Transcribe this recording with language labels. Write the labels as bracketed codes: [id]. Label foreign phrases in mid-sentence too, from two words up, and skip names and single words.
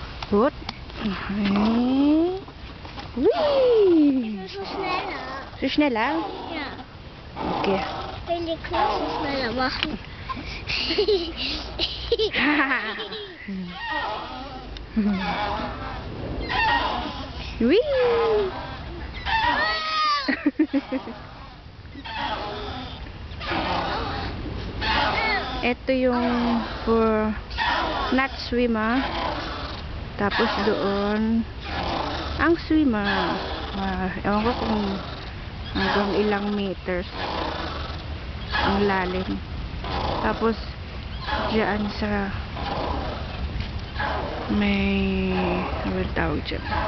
[de] Gut. Okay. Whee! Ich bin so schneller. So schneller? Ja. Okay. Ich will die Klasse schneller machen. Whee! [tl] Ito yung [en] for not swimmer. [tl] Tapos doon ang swimmer. Ewan ko kung hanggang ilang meters ang lalim. Tapos diyan sa may ano tawag dyan?